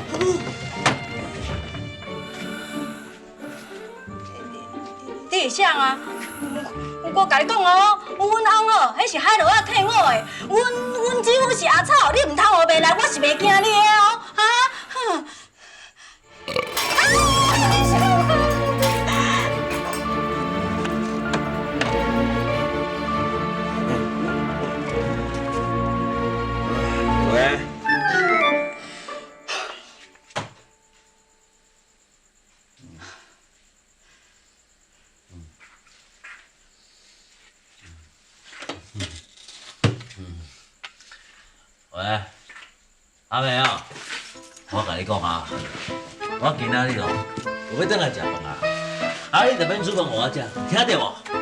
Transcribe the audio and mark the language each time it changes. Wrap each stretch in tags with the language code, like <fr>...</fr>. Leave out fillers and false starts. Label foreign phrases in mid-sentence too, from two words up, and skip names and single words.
<nan>你是啥啊？我甲你讲哦，阮翁哦，迄是海螺仔替我的。阮姊夫是阿草，你唔通学袂来，我是袂惊你的哦，哈？哼。喂。喂，阿妹啊，我甲你讲啊，我今仔日哦，有要转来食饭啊，啊你特免煮饭互我食，听到无？</nan>